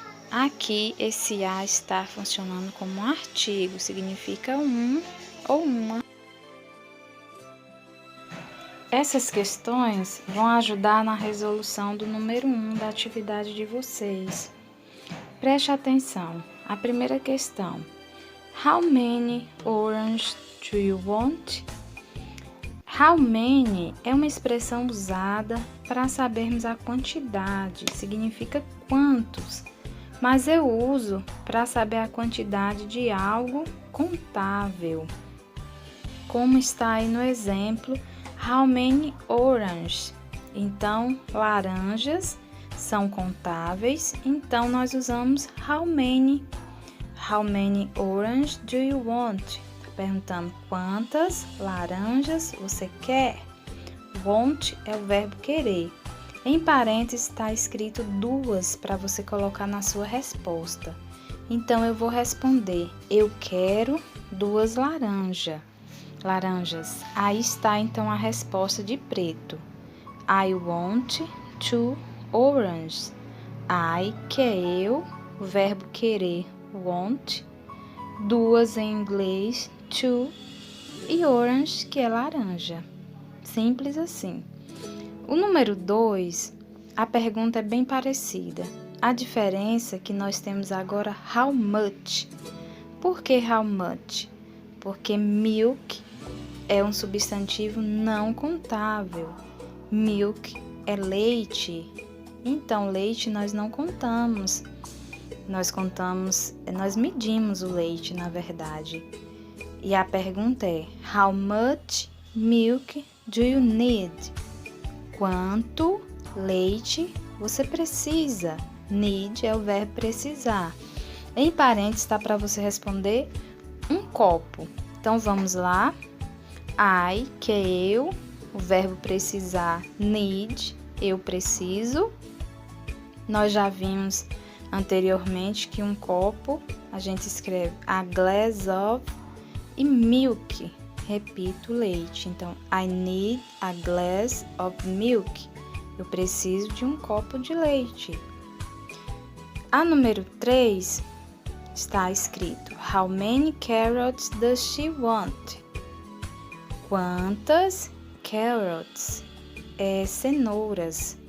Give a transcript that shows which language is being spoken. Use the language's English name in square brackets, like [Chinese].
[Portuguese] Aqui esse a está funcionando como um artigo, significa um ou uma. Essas questões vão ajudar na resolução do número 1 da atividade de vocês. Preste atenção. A primeira questão. [English] How many oranges do you want? [Portuguese] How many é uma expressão usada para sabermos a quantidade, significa quantos, mas eu uso para saber a quantidade de algo contável. Como está aí no exemplo, [English] how many oranges? [Portuguese] Então, laranjas são contáveis, então nós usamos how many. [English] How many oranges do you want? [Portuguese] Perguntando quantas laranjas você quer. Want é o verbo querer. Em parênteses está escrito 2 para você colocar na sua resposta. Então eu vou responder: eu quero 2 laranjas. Aí está então a resposta de preto. [English] I want 2 oranges. [Portuguese] I que é eu, o verbo querer, want. 2 em inglês, 2, e orange, que é laranja. Simples assim. O número 2, a pergunta é bem parecida. A diferença é que nós temos agora how much. Por que how much? Porque milk é um substantivo não contável. Milk é leite. Então, leite nós não contamos. Nós medimos o leite, na verdade. E a pergunta é: [English] how much milk do you need? [Portuguese] Quanto leite você precisa? Need é o verbo precisar. Em parênteses está para você responder um copo. Então vamos lá. I, que é eu, o verbo precisar, need, eu preciso. Nós já vimos anteriormente que um copo, a gente escreve a glass of, e milk, repito, leite. [English] Então, I need a glass of milk. [Portuguese] Eu preciso de um copo de leite. A número 3 está escrito [English] How many carrots does she want? [Portuguese] Quantas carrots? Cenouras.